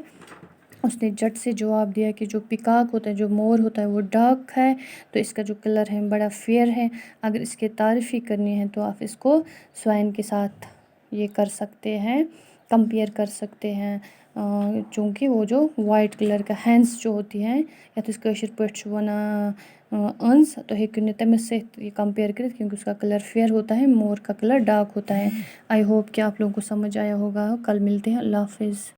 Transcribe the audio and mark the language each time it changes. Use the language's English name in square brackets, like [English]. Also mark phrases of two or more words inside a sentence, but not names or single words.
[Urdu] اس نے جٹ سے جواب دیا کہ جو پیکاک ہوتا ہے، جو مور ہوتا ہے، وہ ڈارک ہے، تو اس کا جو کلر ہے بڑا فیئر ہے. اگر اس کی تعریف ہی کرنی ہے تو آپ اس کو سوائن کے ساتھ یہ کر سکتے ہیں، کمپیئر کر سکتے ہیں، چونکہ وہ جو [English] white colour [Urdu] کا ہینس جو ہوتی ہیں یا تو اس [Kashmiri] کٲشِر پٲٹھۍ چھُ وَنان أنٛز، [Urdu] تو [Kashmiri] ہیٚکِو نہٕ تٔمِس سۭتۍ [Urdu] یہ کمپیئر کرت کیونکہ اس کا کلر فیئر ہوتا ہے، مور کا کلر ڈارک ہوتا ہے. [English] I hope [Urdu] کہ آپ لوگوں کو سمجھ آیا ہوگا. کل ملتے ہیں. اللہ حافظ.